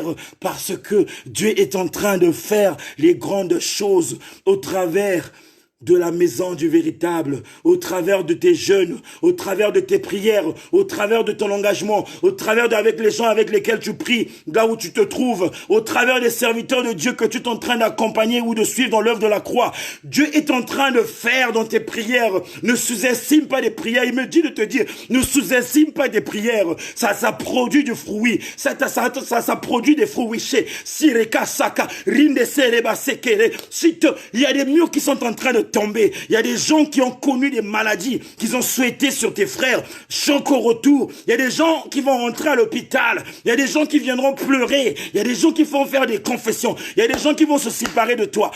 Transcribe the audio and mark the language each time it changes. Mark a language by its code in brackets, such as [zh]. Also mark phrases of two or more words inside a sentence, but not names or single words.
[fr] Parce que Dieu est en train de faire les grandes choses au travers de la maison du véritable, au travers de tes jeûnes, au travers de tes prières, au travers de ton engagement, au travers avec les gens avec lesquels tu pries, là où tu te trouves, au travers des serviteurs de Dieu que tu es en train d'accompagner ou de suivre dans l'œuvre de la croix. Dieu est en train de faire dans tes prières. Ne sous-estime pas des prières. Il me dit de te dire, ne sous-estime pas des prières. Ça produit du fruit. Ça produit des fruits. Sireka saka, rinde sereba sekere. Il y a des murs qui sont en train de tomber. Il y a des gens qui ont connu des maladies qu'ils ont souhaité sur tes frères. Choc au retour. Il y a des gens qui vont rentrer à l'hôpital. Il y a des gens qui viendront pleurer. Il y a des gens qui vont faire des confessions. Il y a des gens qui vont se séparer de toi.